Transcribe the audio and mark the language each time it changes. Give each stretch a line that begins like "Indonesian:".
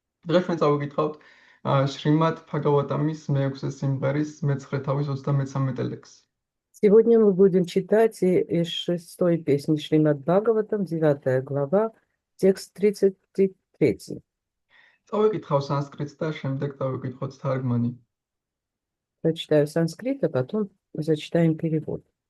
Georgian: დღეს ჩვენ წავიკითხავთ შრიმად ბჰაგავატამის მე-6 სიმღერის მე-9 თავის 33 ლექსი.
Russian: Сегодня мы будем читать из 6-й песни Шримад Бхагаватам, 9 глава, текст 33.
Georgian: წავიკითხავ სანსკრიტს და შემდეგ წავიკითხოთ თარგმანი.
Russian: Прочитаю санскрит, а потом зачитаем перевод.